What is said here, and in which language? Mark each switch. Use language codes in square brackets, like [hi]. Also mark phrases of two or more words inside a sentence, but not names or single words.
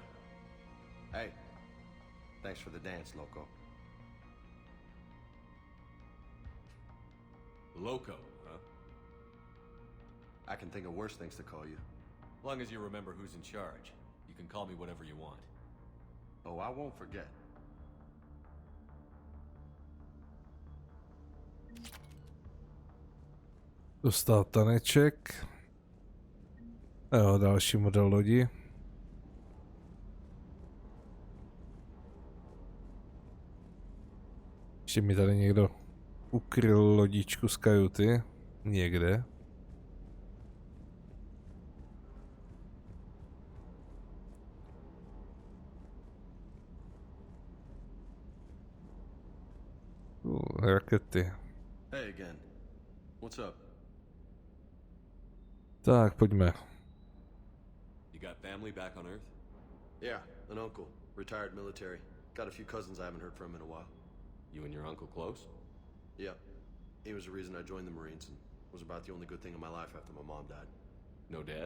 [en] Hey, thanks for the dance, loco. Loco, huh? I can think of worse things to call you. Long as you remember who's in charge, you can call me whatever you want. Oh, I won't forget. [cs] Dostal taneček. Jo, další model lodi. Ještě mi tady někdo ukryl lodičku z kajuty. Někde. Rakety. [en] Hey again. What's up? [cs] Tak, pojďme. [en] You got family back on Earth? Yeah, an uncle. Retired military. Got a few cousins I haven't heard from in a while. You and your uncle close? Yeah. He was the reason I joined the Marines and was about the only good thing in my life after my mom died. No dad?